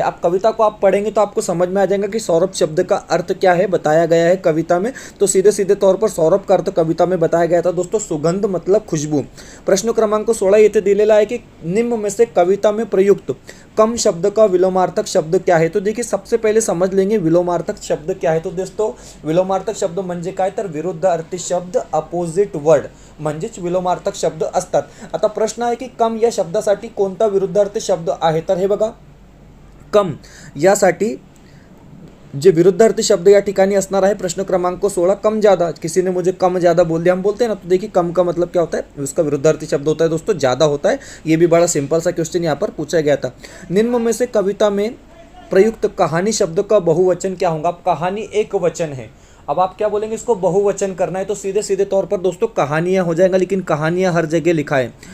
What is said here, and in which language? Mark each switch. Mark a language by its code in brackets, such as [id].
[hi] आप कविता को आप पढ़ेंगे तो आपको समझ में आ जाएगा कि सौरभ शब्द का अर्थ क्या है, बताया गया है कविता में। तो सीधे सीधे तौर पर सौरभ का अर्थ कविता में बताया गया था दोस्तों सुगंध मतलब खुशबू। प्रश्न क्रमांक 16 [mr] येथे दिलेला आहे की [hi] निम्न में से कविता में प्रयुक्त कम शब्द का विलोमार्थक शब्द क्या है? तो देखिए सबसे पहले समझ लेंगे विलोमार्थक शब्द क्या है. [mr] तो दोस्तों विलोमार्थक शब्द म्हणजे काय, तर विरुद्ध अर्थी शब्द, अपोजिट वर्ड म्हणजेच विलोमार्थक शब्द असतात. आता प्रश्न आहे की कम या शब्दासाठी कोणता विरुद्धार्थी शब्द आहे? तर हे बघा, कम यासाठी जे विरुद्धार्थी शब्द या ठिकाणी असणार आहे प्रश्न क्रमांक 16 कम ज़्यादा. [hi] किसी ने मुझे कम ज़्यादा बोल दिया, हम बोलते हैं ना. तो देखिए कम का मतलब क्या होता है, उसका विरुद्धार्थी शब्द होता है दोस्तों ज़्यादा होता है. ये भी बड़ा सिंपल सा क्वेश्चन यहाँ पर पूछा गया था. निम्न में से कविता में प्रयुक्त कहानी शब्द का बहुवचन क्या होगा? कहानी एक वचन है. अब आप क्या बोलेंगे, इसको बहुवचन करना है तो सीधे सीधे तौर पर दोस्तों कहानियाँ हो जाएगा, लेकिन कहानियाँ हर जगह लिखा है.